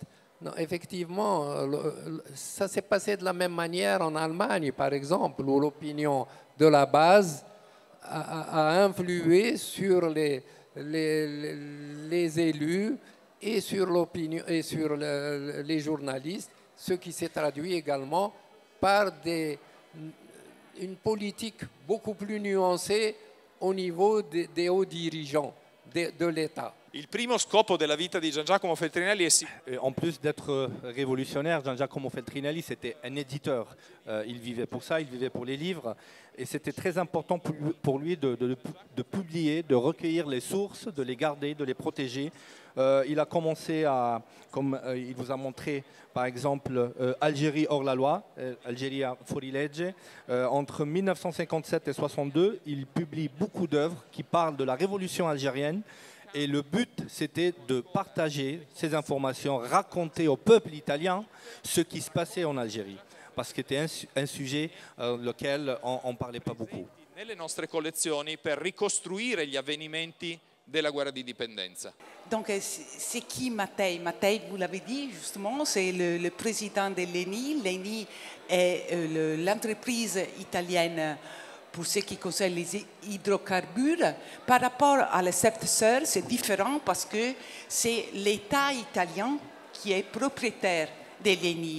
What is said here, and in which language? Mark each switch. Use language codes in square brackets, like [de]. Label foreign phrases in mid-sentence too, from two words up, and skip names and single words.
[fr] Non, effectivement, ça s'est passé de la même manière en Allemagne, par exemple, où l'opinion de la base a influé sur les élus et sur l'opinion et sur les journalistes, ce qui s'est traduit également par une politique beaucoup plus nuancée au niveau des hauts dirigeants de l'État. [it] Il primo scopo della vita di Gian Giacomo Feltrinelli è [fr] En plus d'être révolutionnaire, Gian Giacomo Feltrinelli, c'était un éditeur. Il vivait pour ça, il vivait pour les livres. Et c'était très important pour lui de publier, de recueillir les sources, de les garder, de les protéger. Il a commencé à, comme il vous a montré, par exemple, Algérie hors la loi, Algérie [it] fuori legge. [fr] Entre 1957 et 1962, il publie beaucoup d'œuvres qui parlent de la révolution algérienne. Et le but, c'était de partager ces informations, raconter au peuple italien ce qui se passait en Algérie. Parce que c'était un sujet lequel on ne parlait pas beaucoup. [it] Nelle nostre collezioni per ricostruire gli avvenimenti della guerra di indipendenza. [fr] Donc, c'est qui Mattei? Mattei, vous l'avez dit justement, c'est le président de l'ENI. L'ENI est l'entreprise italienne pour ce qui concerne les hydrocarbures. Par rapport à les sept sœurs, c'est différent parce que c'est l'État italien qui est propriétaire de l'ENI.